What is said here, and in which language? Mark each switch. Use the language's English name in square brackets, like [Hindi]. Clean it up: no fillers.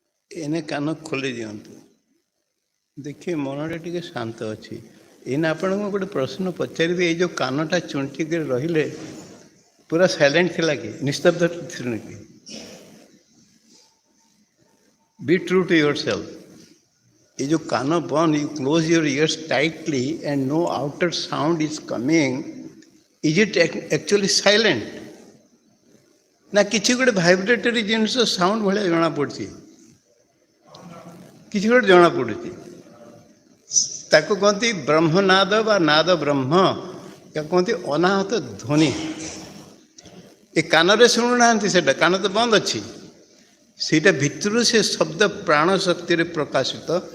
[Odia] ଏନେ କାନ ଖୋଲି ଦିଅନ୍ତୁ, ଦେଖିବେ ମନଟା ଟିକେ ଶାନ୍ତ ଅଛି। ଏଇନେ ଆପଣଙ୍କୁ ଗୋଟେ ପ୍ରଶ୍ନ ପଚାରିବି, ଏଇ ଯେଉଁ କାନଟା ଚୁଣ୍ଟିକିରି ରହିଲେ ପୁରା ସାଇଲେଣ୍ଟ ଥିଲା କି ନିସ୍ତବ୍ଧ ଥିଲା କି? [English] Be true to yourself. [Hindi] ये जो कान बंद, [English] you close your ears tightly and no outer sound is coming. Is it actually silent? [Odia] ନା କିଛି ଗୋଟେ ଭାଇବ୍ରେଟରୀ ଜିନିଷ ସାଉଣ୍ଡ ଭଳିଆ ଜଣାପଡ଼ୁଛି, କିଛି ଗୋଟେ ଜଣାପଡ଼ୁଛି। ତାକୁ କହନ୍ତି ବ୍ରହ୍ମନାଦ ବା ନାଦ ବ୍ରହ୍ମ, ତାକୁ କହନ୍ତି ଅନାହତ ଧ୍ୱନି। ଏ କାନରେ ଶୁଣୁନାହାନ୍ତି, ସେଟା କାନ ତ ବନ୍ଦ ଅଛି, ସେଇଟା ଭିତରୁ ସେ ଶବ୍ଦ ପ୍ରାଣ ଶକ୍ତିରେ ପ୍ରକାଶିତ।